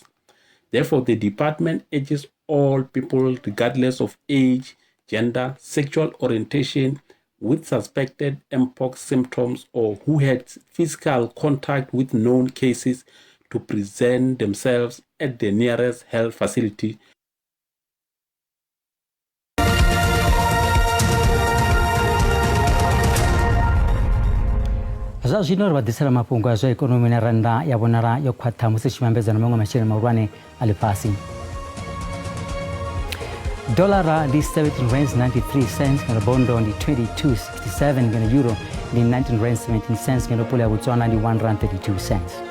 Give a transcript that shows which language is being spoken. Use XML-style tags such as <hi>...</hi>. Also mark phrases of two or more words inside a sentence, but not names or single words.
<en>Therefore, the department urges all people, regardless of age, gender, sexual orientation, with suspected mpox symptoms or who had physical contact with known cases to present themselves at the nearest health facility.</en> <ve>Zwa zwino ri vha ḓisela mafhungo a zwa ikonomi na rannda ya vhonala yo khwaṱha musi tshi vhambedza na maṅwe masheleni mahulwane a ḽifhasi. Dollara ndi 17 rands 93 cents, ngeno bondo ndi 22.67, ngeno euro ndi 19 rands 17 cents, ngeno pula ya Botswana ndi 1 rand 32 cents.</ve>